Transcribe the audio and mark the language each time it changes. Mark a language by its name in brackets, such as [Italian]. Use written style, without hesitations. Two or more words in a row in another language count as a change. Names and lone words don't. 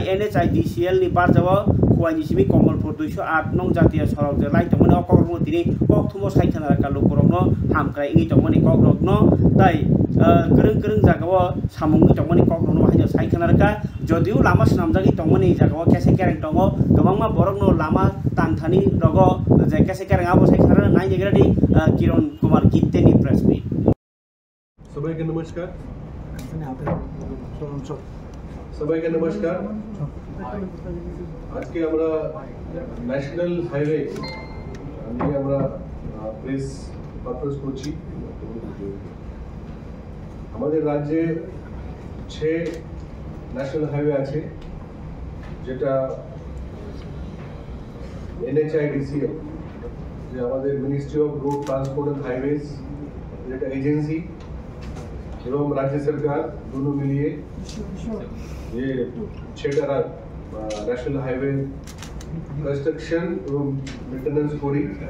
[Kok Borok] NHIDCL नि बारजाव खुवाइनि सिमि कमलपुर 208 नং जातीय सड़क जे लाइ तमनि अकरमो दिनि कक्थुमो साइथाना का लोकरनो हामक्राय इंगि तमनि ककरकनो ताई गोरों जागाव सामुंनि तमनि ककरनो हायनो साइथाना का जदिउ लामा सामजागै तमनि जागाव केसे केरें दङ गोबांमा बरकनो लामा तांथानि रग जे केसे केरें आबो साइथाना नाय नेगरादि किरण कुमार गित्तेनि [English] press meet [Bangla] সবাইকে নমস্কার সবাইকে নমস্কার আজকে আমরা [English] national highway [Bangla] নিয়ে আমরা [English] press conference [Bangla] করছি আমাদের রাজ্যে 6 [English] national highway [Bangla] আছে যেটা NHIDCL যে আমাদের মিনিস্ট্রি অফ রোড ট্রান্সপোর্ট এন্ড হাইওয়েজ যেটা এজেন্সি এবং রাজ্য সরকার দুটো মিলিয়ে যে 6টা [English] national highway [Bangla] কনস্ট্রাকশন এবং মেইনটেনেন্স করি